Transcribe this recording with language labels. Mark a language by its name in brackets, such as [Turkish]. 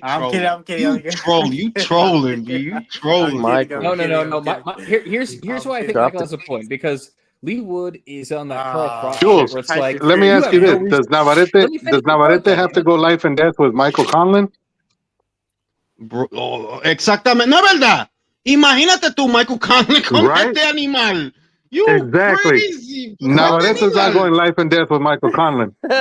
[English] trolling. I'm kidding. You trolling, B. You trolling. No. Here's why I think Michael has a point, because Lee Wood is on that Carl Frost. Jules, where it's like, let me ask you this: Does Navarrete have to go life and death with Michael Conlon? [Spanish] Bro, exactamente, no es verdad. Imagínate tú, Michael Conlon, con este animal. [English] You crazy. Navarrete's not going life and death with Michael Conlon.